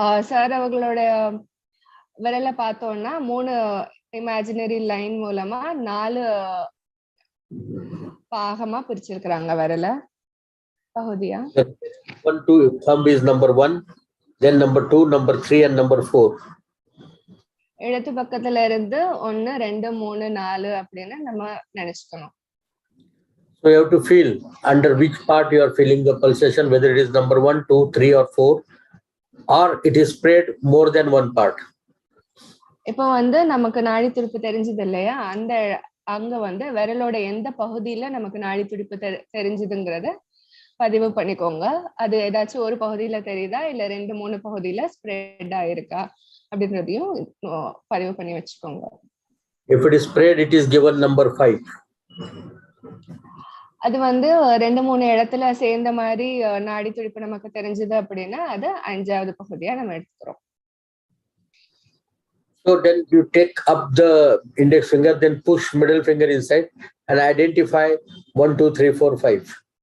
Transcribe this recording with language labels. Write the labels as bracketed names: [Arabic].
[Tamil] Sir அவங்களோட விரலை பார்த்தோம்னா 3 [English] imaginary line [Tamil] மூலமா 4 பாகமா பிரிச்சிருக்காங்க விரல பகுதியா. [English] 1 2 thumb is number 1, then number 2, number 3 and number 4. [Tamil] இடது பக்கத்துல இருந்து 1 2 3 4 அப்படின்னு நம்ம நினைச்சுக்கணும். [English] So you have to feel under which part you are feeling the pulsation, whether it is number 1 2 3 or 4 or it is spread more than one part. [Tamil] இப்போ வந்து நமக்கு நாடி துடிப்பு தெரிஞ்சது இல்லையா, அந்த அங்க வந்து விரலோட எந்த பகுதியில நமக்கு நாடி துடிப்பு தெரிஞ்சதுங்கிறத பதிவு பண்ணிக்கோங்க. அது ஏதாச்சும் ஒரு பகுதியில தெரியுதா இல்ல 2 3 பகுதியில ஸ்ப்ரெட் ஆயிருக்கா அப்படின்றதையும் பதிவு பண்ணி வச்சுக்கோங்க. [English] If it is spread, it is given number 5. [Tamil] அது வந்து 2 3 இடத்துல சேர்ந்த மாதிரி நாடி துடிப்பு நமக்கு தெரிஞ்சது அப்படின்னா அது 5வது பகுதியா நம்ம எடுத்துக்கிறோம். [English] So then you take up the index finger, then push middle finger inside and identify 1 2 3 4 5.